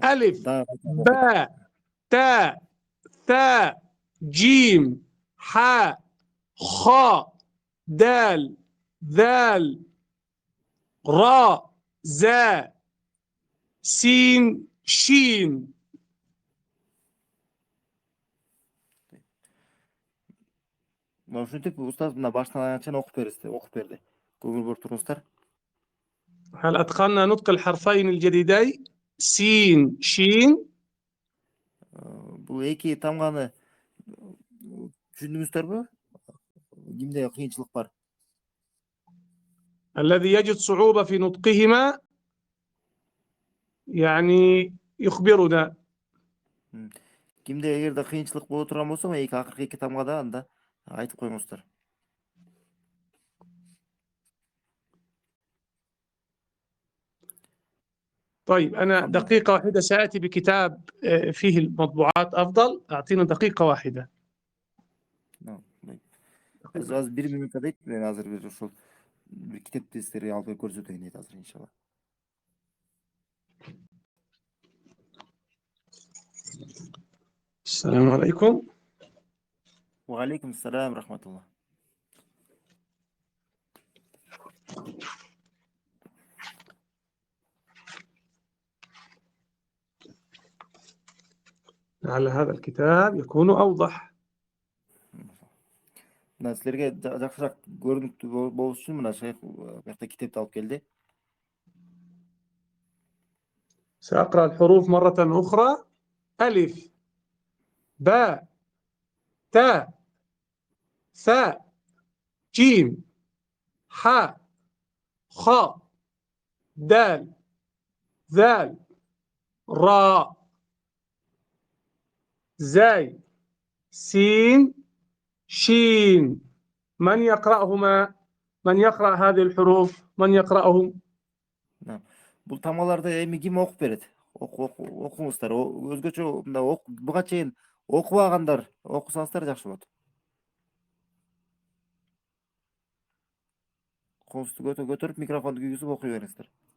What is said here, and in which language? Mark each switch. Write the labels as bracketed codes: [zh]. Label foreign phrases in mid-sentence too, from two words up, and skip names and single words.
[ar] ألف باء تاء ثاء جيم حاء خاء دال ذال راء زاء سين شين. [ky] Ушинтип устаз мына баштан аягына чейин окуп берди. Көңүл буруп туруңуздар. [ar] هل أتقنا نطق الحرفين الجديدين سين شين؟ [ky] Бул эки тамганы түшүндүңүздөрбү? Кимде кыйынчылык бар? [ar] الذي يجد صعوبة في نطقهما يعني يخبرنا. [ky] Кимде эгерде кыйынчылык боло турган болсо, эки акыркы эки тамгада анда айтып коюңуздар. [ar] طيب أنا دقيقة واحدة سآتي بكتاب فيه المطبوعات أفضل. أعطينا دقيقة واحدة. [ky] Азыр 1 минутта дейт, мен азыр бир ошол бир китепти сиздерге алып көрсөтөйүн дейт азыр иншалла. [ar] السلام عليكم. وعليكم السلام ورحمة الله. على هذا الكتاب يكون أوضح. [ky] Мына силерге жакшыраак көрүнүктүү болуш үчүн мына шейх бuyакта китепти алып келди. [ar] سأقرأ الحروف مرة أخرى. ألف باء تاء ثاء جيم حاء خاء دال ذال راء زاي سين شين. من يقرأهما؟ من يقرأ هذه الحروف؟ من يقرأهم؟ [ky] Бул тамгаларды эми ким окуп берет? Окуңуздар. Өзгөчө мында буга чейин окубагандар окусаңыздар жакшы болот. Колуңузду көтөрүп микрофонду күйгүзүп окуй бериңиздер.